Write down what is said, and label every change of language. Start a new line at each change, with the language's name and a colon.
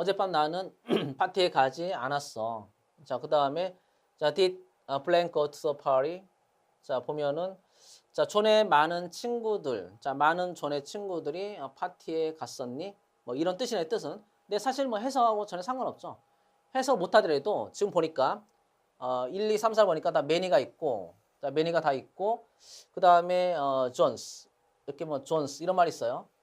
Korean: 어젯밤 나는 파티에 가지 않았어. 자, 그 다음에 자,
English: did Blank go to the party?
Korean: 자, 보면은 자, 존의 많은 친구들. 자, 많은 존의 친구들이 파티에 갔었니? 뭐 이런 뜻이네, 뜻은. 근데 사실 뭐 해석하고 전혀 상관없죠. 해석 못하더라도 지금 보니까 1, 2, 3, 4 보니까 다 매니가 있고, 자, 매니가 다 있고, 그 다음에 존스 이렇게 뭐 존스 이런 말이 있어요.